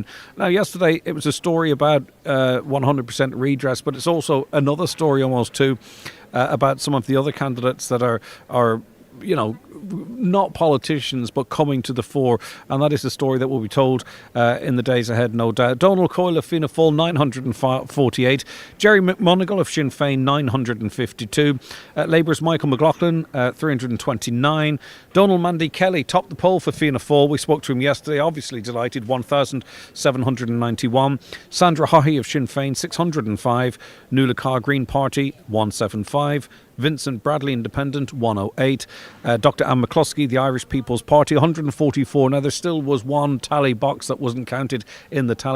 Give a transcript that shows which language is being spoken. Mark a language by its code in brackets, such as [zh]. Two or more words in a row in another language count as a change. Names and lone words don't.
[en] Now, yesterday it was a story about 100% redress, but it's also another story almost too about some of the other candidates that are not politicians but coming to the fore, and that is the story that will be told in the days ahead, no doubt. Donald Coyle of Fianna Fáil, 948. Jerry McMonigal of Sinn Féin, 952. Labour's Michael McLaughlin, 329. Donald Mandy Kelly topped the poll for Fianna Fáil. We spoke to him yesterday, obviously delighted, 1,791. Sandra Haughey of Sinn Féin, 605. Nuala Carr Green Party, 175. Vincent Bradley, Independent, 108. Dr. Anne McCluskey, the Irish People's Party, 144. Now, there still was one tally box that wasn't counted in the tallies.